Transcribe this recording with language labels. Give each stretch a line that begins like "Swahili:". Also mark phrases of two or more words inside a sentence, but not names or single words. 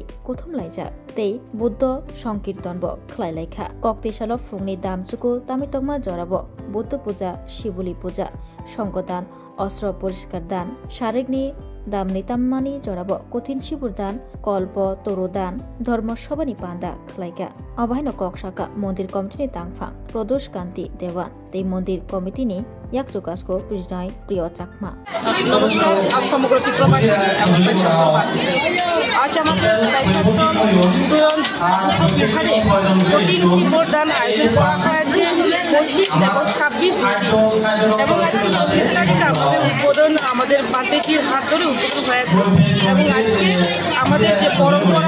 Kok Borok: कुथुम लायजा ते बुद्ध संकीर्तनब खलायलायखा कक्ति सालो फुंनि दामचुकु तामितकमा जराबो बुद्ध पूजा शिवली पूजा संगदान अस्त्र परिष्कार दान शारीरिकनि दामनि ताम्मानि जराबो कठिन शिबुर दान कल्प तोरो दान धर्म सभानि पान्दा खलायगा अबायनो कक्साका मन्दिर कमिटिनि तांफां प्रदोष कान्ति देवान ते मन्दिर कमिटिनि याकजुकासको प्रिनाय प्रिय चाकमा
Bangla: नमस्कार আর সমগ্র ত্রিপুরাবাসী এবং পেশাবাসী আজ আমাদের উদয়ন বিহারে কঠিন শিবর দান আয়োজন করা হয়েছে 25 এবং 26 এবং আজকে 25 তারিখ আমাদের উদ্বোধন আমাদের বান্তেজির হাত ধরে উদ্বোধন হয়েছে এবং আজকে আমাদের যে পরম্পরা